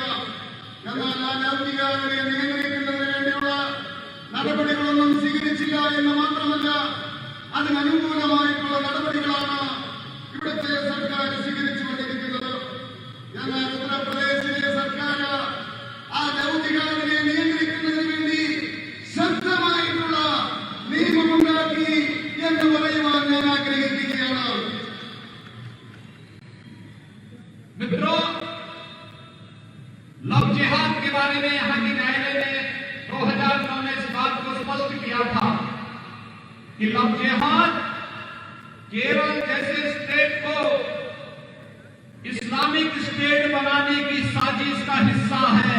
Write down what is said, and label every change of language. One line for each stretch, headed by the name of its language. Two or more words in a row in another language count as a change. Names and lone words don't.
Malayalam: എന്നാൽ ആ ലൗകികാരെ നിയന്ത്രിക്കുന്നതിന് വേണ്ടിയുള്ള നടപടികളൊന്നും സ്വീകരിച്ചില്ല എന്ന് മാത്രമല്ല, അതിനനുകൂലമായിട്ടുള്ള നടപടികളാണ് ഇവിടുത്തെ സർക്കാർ സ്വീകരിച്ചുകൊണ്ടിരിക്കുന്നത്. എന്നാൽ ഉത്തർപ്രദേശിലെ സർക്കാർ ആ ലൗകികാരെ നിയന്ത്രിക്കുന്നതിന് വേണ്ടി ശക്തമായിട്ടുള്ള നിയമമുണ്ടാക്കി എന്ന് പറയുവാൻ ഞാൻ ആഗ്രഹിക്കുകയാണ്.
Hindi: मित्रों, लव जिहाद के बारे में यहां के न्यायालय ने 2009 में इस बात को स्पष्ट किया था कि लव जिहाद केरल जैसे स्टेट को इस्लामिक स्टेट बनाने की साजिश का हिस्सा है।